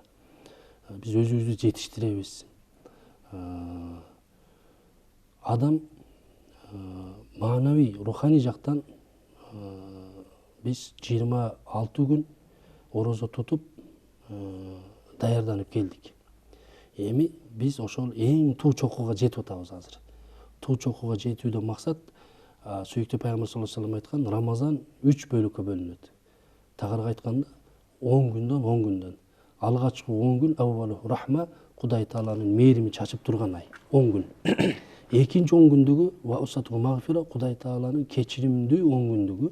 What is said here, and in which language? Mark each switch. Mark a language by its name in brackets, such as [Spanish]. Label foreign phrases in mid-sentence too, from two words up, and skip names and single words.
[Kyrgyz] Биз өзүбүздү жетиштиребиз. Адам маанавий, руханий жактан биз 26 күн орозо тутуп даярданып келдик. Эми биз ошол эң туу чокуга жетип атабыз азыр. Туу чокуга жетүүдөн максат, сүйүктүү пайгамбар [Arabic] صلى الله عليه وسلم [Kyrgyz] айткан, Рамазан 3 бөлүккө бөлүнөт. Тагыраагы айтканда 10 күндөн. Алгачкы 10 күн [Arabic] أوله رحمة, [Kyrgyz] Кудай тааланын мээрими чачып турган ай, 10 күн. Экинчи 10 күндүгү [Arabic] وأوسطه مغفرة, [Kyrgyz] Кудай тааланын кечиримдүү 10 күндүгү.